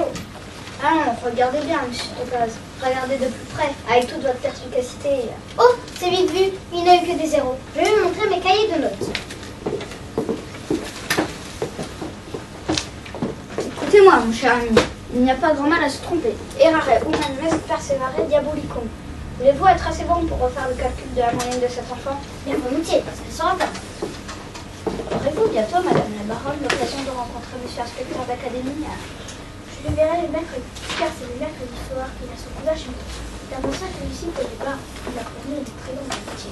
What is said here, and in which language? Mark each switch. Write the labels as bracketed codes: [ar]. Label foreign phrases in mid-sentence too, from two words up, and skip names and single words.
[fr] Ah non, regardez bien, monsieur Topaz. Regardez de plus près, avec toute votre perspicacité. Oh, c'est vite vu, il n'a eu que des zéros. Je vais lui montrer mes cahiers de notes. Écoutez-moi, mon cher ami, il n'y a pas grand mal à se tromper. [la] Errare humanum est perseverare diabolicum. [fr] Voulez-vous être assez bon pour refaire le calcul de la moyenne de cet enfant? Bien volontiers, parce qu'elle sera pas. Aurez-vous bientôt, madame la baronne, l'occasion de rencontrer monsieur inspecteur d'académie? Je le verrai le mercredi, car c'est le mercredi soir qu'il a son cours d'acheminement. C'est avant ça que Lucie, au départ, il a promis une très longue amitié.